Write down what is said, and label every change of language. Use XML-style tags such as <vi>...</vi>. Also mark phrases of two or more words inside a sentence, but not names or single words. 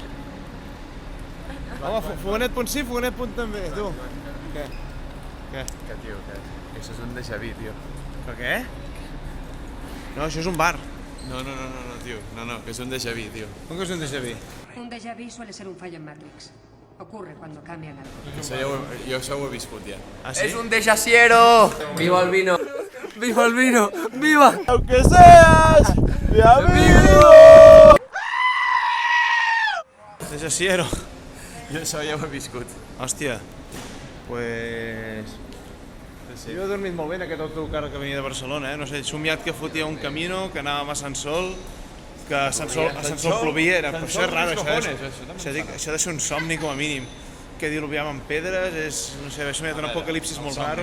<ca>Home, fogonet punt sí, fogonet punt també, tu. Què? Què? Que, tio, que això és un déjà vu, tio. Per què? No, això és un bar. No, tio. No, que és un déjà vu, tio. Com que és un déjà vu?</ca> <es>Un déjà vu suele ser un fallo en Matrix. Ocurre cuando cambian algo.</es> <ca>Jo això ho he viscut, ja. Ah, sí?</ca> <es>Es un desasiero. Viva el vino. Viva el vino. Viva. Aunque seas mi amigo. Desasiero.</es> <ca>Jo això ja ho he viscut. Hòstia, pues... Sí. Jo he dormit molt bé en aquest autocar que venia de Barcelona, no sé, he somiat que fotia un camino, que anàvem a Sant Sol, que a Sant Sol plovia, per això és raro, això de ser un somni com a mínim, que diluviàvem pedres, no sé, he somiat un apocalipsis molt raro.</ca>